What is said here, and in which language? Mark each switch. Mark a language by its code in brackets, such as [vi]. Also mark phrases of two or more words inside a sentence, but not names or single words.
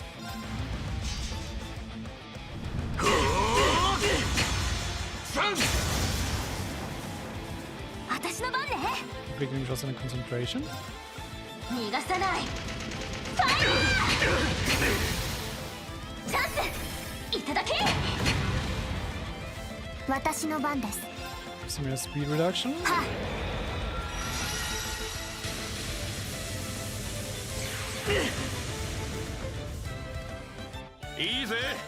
[de] Wir kriegen nämlich auch seine Concentration. [ja] 逃がさない。ファイヤー。チャンス。いただけ。私の番です。 [de] Bisschen mehr [en] Speed Reduction. [ja] は。いいぜ。